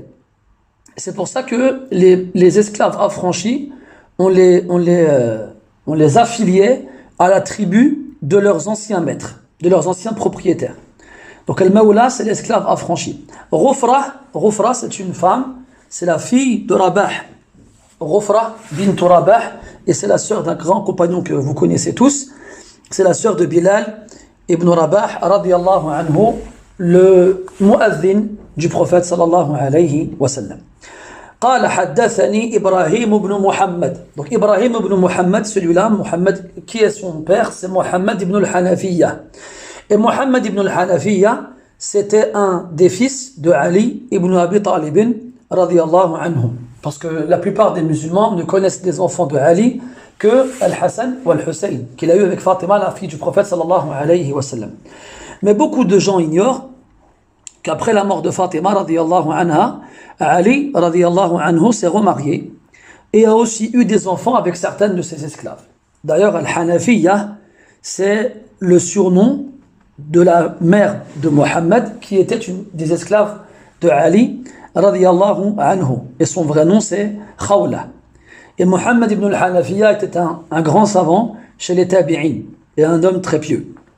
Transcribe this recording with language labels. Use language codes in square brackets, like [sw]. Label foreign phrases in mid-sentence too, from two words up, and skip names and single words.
[fr] C'est pour ça que les esclaves affranchis, on les affiliait à la tribu de leurs anciens maîtres, de leurs anciens propriétaires. Donc al-Mawla, c'est l'esclave affranchi. Ghufra, c'est une femme, c'est la fille de Rabah. Ghufra bint Rabah, et c'est la sœur d'un grand compagnon que vous connaissez tous. C'est la sœur de Bilal ibn Rabah, [ar] رضي الله عنه, [fr] le mu'adhin du prophète [ar] صلى الله عليه وسلم. قال حدثني إبراهيم بن محمد. [fr] Donc Ibrahim ibn Muhammad, celui-là, Muhammad, qui est son père, c'est Muhammad ibn al-Hanafiya. Et Muhammad ibn al-Hanafiya, c'était un des fils de Ali ibn Abi Talib, [ar] رضي الله عنه. [fr] Parce que la plupart des musulmans ne connaissent des enfants de Ali que Al-Hassan ou Al-Hussein, qu'il a eu avec Fatima, la fille du prophète [ar] صلى الله عليه وسلم. [fr] Mais beaucoup de gens ignorent qu'après la mort de Fatima, [ar] رضي الله عنها, [fr] Ali, [ar] رضي الله عنه, [fr] s'est remarié et a aussi eu des enfants avec certaines de ses esclaves. D'ailleurs, Al-Hanafiya, c'est le surnom de la mère de Mohammed, qui était une des esclaves de Ali, [ar] رضي الله عنه. [fr] Et son vrai nom, c'est Khawla. Et Mohammed ibn al-Hanafiya était un grand savant chez les Tabi'in et un homme très pieux.